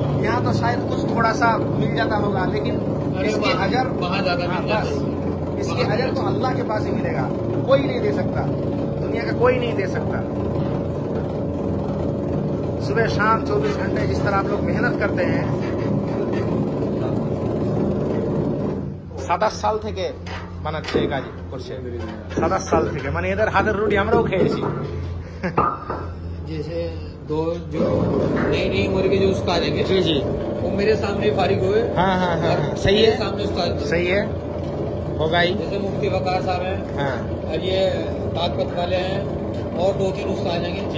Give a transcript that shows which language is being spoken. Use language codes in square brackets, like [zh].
[hi] यहाँ तो शायद कुछ थोड़ा सा मिल जाता होगा, लेकिन इसके अजर वहाँ ज्यादा, इसके अजर तो अल्लाह के पास ही मिलेगा, कोई नहीं दे सकता, दुनिया का कोई नहीं दे सकता। सुबह शाम 24 घंटे जिस तरह आप लोग मेहनत करते हैं। [bn] 27 সাল থেকে বানাচ্ছে, এই কাজ করছে 27 সাল থেকে। মানে এদের হাতের রুটি আমরাও খেয়েছি। [hi] जैसे दो जो नई उम्र के जो उस्ताद हैं जी जी, वो मेरे सामने फारिग हुए। हाँ हाँ हाँ हाँ, सही है, सामने उस्ताद सही है, होगा ही। जैसे मुफ्ती वकार साहब हैं, हाँ और ये ताकत वाले हैं, और 2-3 उस्ताद हैं, जी,